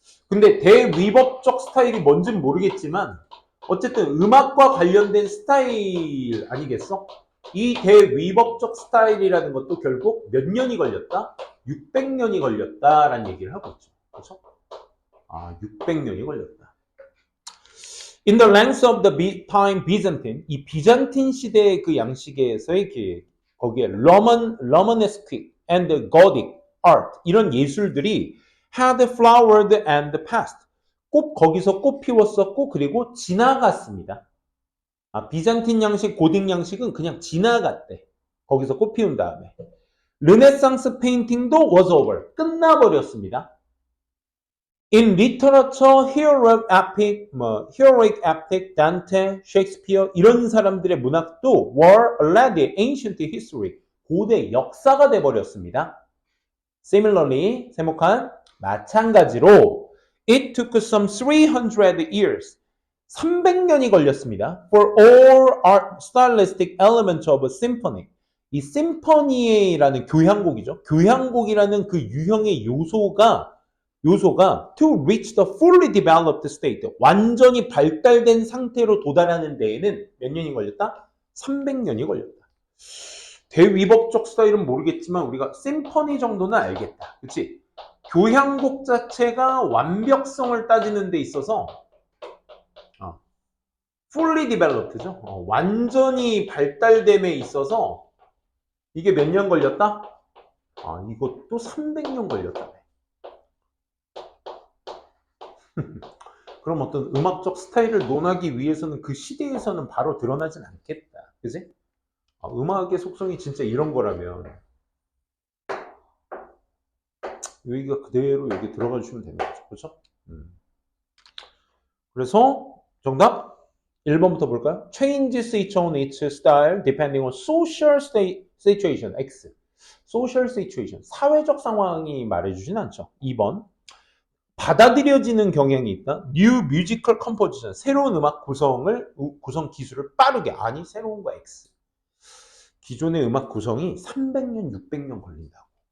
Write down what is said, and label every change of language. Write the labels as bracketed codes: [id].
[ko] 근데 대위법적 스타일이 뭔지는 모르겠지만 어쨌든 음악과 관련된 스타일 아니겠어? 이 대위법적 스타일이라는 것도 결국 몇 년이 걸렸다? 600년이 걸렸다라는 얘기를 하고 있죠. 그렇죠? 600년이 걸렸다. [en] In the length of the time Byzantine, [ko] 이 비잔틴 시대의 그 양식에서의 거기에 [en] Romanesque and Gothic art [ko] 이런 예술들이 [en] had flowered and passed. [ko] 거기서 꽃 피웠었고 그리고 지나갔습니다. 비잔틴 양식, 고딕 양식은 그냥 지나갔대. 거기서 꽃 피운 다음에. 르네상스 페인팅도 [en] was over. [ko] 끝나버렸습니다. [en] In literature, heroic epic, Dante, Shakespeare [ko] 이런 사람들의 문학도 [en] were already ancient history, [ko] 고대 역사가 돼버렸습니다. [en] Similarly, [ko] 세목한 마찬가지로 [en] it took some 300 years, [ko] 300년이 걸렸습니다. [en] For all art stylistic elements of a symphony. [ko] 이 심포니라는 교향곡이죠. 교향곡이라는 그 유형의 요소가 [en] to reach the fully developed state [ko] 완전히 발달된 상태로 도달하는 데에는 몇 년이 걸렸다? 300년이 걸렸다. 대위법적 스타일은 모르겠지만 우리가 심포니 정도는 알겠다. 그치? 교향곡 자체가 완벽성을 따지는 데 있어서 [en] fully developed [ko] 죠. 완전히 발달됨에 있어서 이게 몇 년 걸렸다? 이것도 300년 걸렸다네. 그럼 어떤 음악적 스타일을 논하기 위해서는 그 시대에서는 바로 드러나진 않겠다. 그지? 음악의 속성이 진짜 이런 거라면 여기가 그대로 여기 들어가 주시면 되는 거죠. 그렇죠? 그래서 정답 1번부터 볼까요? [en] Changes its own its style depending on social situation. X. social situation. [ko] 사회적 상황이 말해주진 않죠. 2번. 받아들여지는 경향이 있다. [en] New musical composition. [ko] 새로운 음악 구성 기술을 빠르게. 아니, 새로운 거 X. 기존의 음악 구성이 300년, 600년 걸린다고.